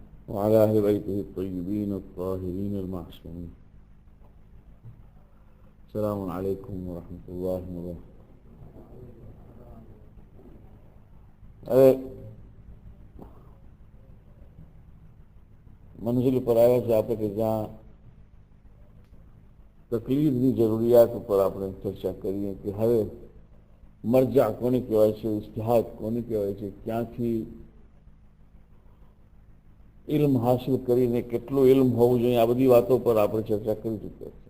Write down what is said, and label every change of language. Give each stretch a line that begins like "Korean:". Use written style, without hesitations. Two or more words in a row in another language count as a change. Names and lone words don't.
Arabic: وعلى أهل بيته الطيبين الطاهرين المعصومين. السلام عليكم ورحمة الله وبركاته.
Hindi: मंजिल पर आया
Gujarati: છે આપણે કે જ્યાં તકલીફની જરૂરિયાત ઉપર આપણે ચર્ચા કરીએ કે હવે મરજા કોને કહેવાય છે, ઇસ્તિહાદ કોને કહેવાય છે, ક્યાંથી ઇલ્મ હાસિલ કરીને કેટલું ઇલ્મ હોવું જોઈએ, આ બધી વાતો પર આપણે ચર્ચા કરી ચૂક્યા છે.